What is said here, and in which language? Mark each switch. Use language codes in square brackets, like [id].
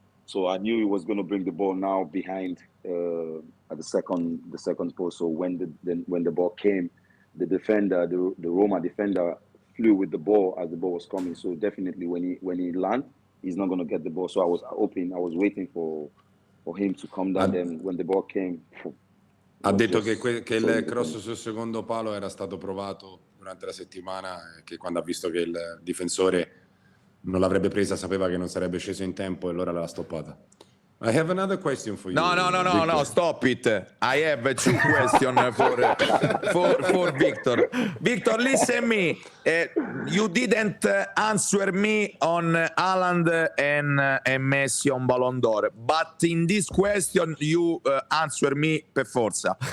[en] So I knew he was going to bring the ball now behind at the second post. So when the ball came, the defender, the Roma defender, flew with the ball as the ball was coming. So definitely when he landed, he's not going to get the ball. So I was waiting for him to come down. Then when the ball came, [it] ha detto che il cross sul secondo palo era stato provato durante la settimana, che quando ha visto che il difensore non l'avrebbe presa, sapeva che non sarebbe sceso in tempo e allora l'ha stoppata. [en] I have another question for you. No, stop it. I have 2 questions for Victor. Victor, listen me. You didn't answer me on Haaland and Messi on Ballon d'Or, but in this question you answer me [it] per forza.